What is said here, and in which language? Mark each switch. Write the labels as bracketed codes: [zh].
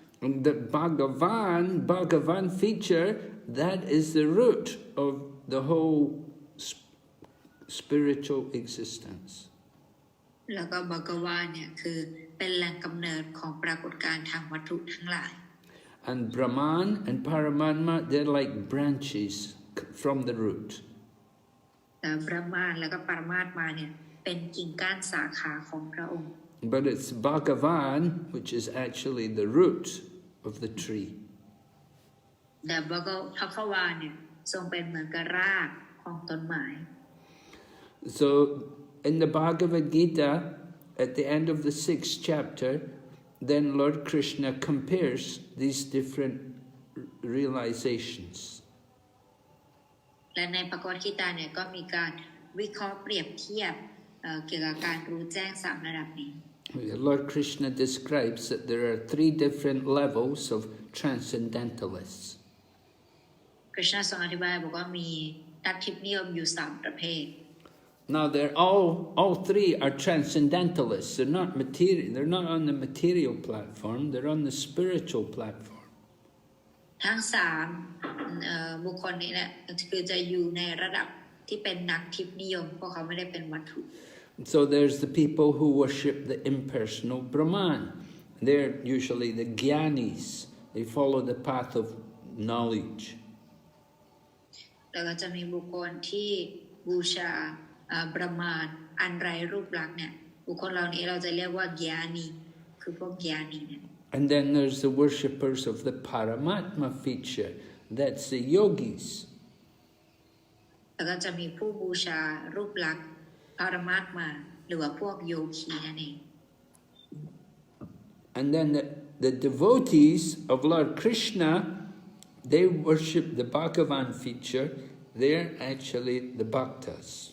[en] And the Bhagavan feature, that is the root of the whole spiritual existence. [th] แล้วก็บกวานเนี่ยคือเป็นแหล่งกำเนิดของปรากฏการณ์ทางวัตถุทั้งหลาย [en] And Brahman and Paramatma, they're like branches from the root. [th] แต่บรหมานแล้วก็ปรมัตถ์มาเนี่ยเป็นกิ่งก้านสาขาของพระองค์ [en] But it's Bhagavan, which is actually the root of the tree. [th] แต่พระควานเนี่ยทรงเป็นเหมือนกับรากของต้นไม้ [en] So in the Bhagavad Gita, at the end of the 6th chapter, then Lord Krishna compares these different realizations. [th] และในปกรณ์คีตาเนี่ยก็มีการวิเคราะห์เปรียบเทียบเกี่ยวกับการรู้แจ้ง3ระดับนี้ [en] Lord Krishna describes that there are 3 different levels of transcendentalists. [th] คริชนาทรงอธิบายบอกว่ามีนักทิพย์นิยมอยู่3ประเภท [en] Now they're all 3 are transcendentalists. They're not material. They're not on the material platform. They're on the spiritual platform. [th] ทั้ง3บุคคลนี้แหละคือจะอยู่ในระดับที่เป็นนักทิพย์นิยมเพราะเขาไม่ได้เป็นวัตถุ [en] So there's the people who worship the impersonal Brahman. They're usually the jnanis. They follow the path of knowledge. [th] แล้วก็จะมีบุคคลที่บูชาบรหมานอันไร้รูปลักษณ์เนี่ยบุคคลเหล่านี้เราจะเรียกว่าญาณีคือพวกญาณีเนี่ย [en] And then there's the worshippers of the Paramatma feature. That's the yogis. [th] แล้วก็จะมีผู้บูชารูปลักษณ์ปรมาตมาหรือว่าพวกโยคีนั่นเอง [en] And then the devotees of Lord Krishna, they worship the Bhagavan feature. They're actually the bhaktas.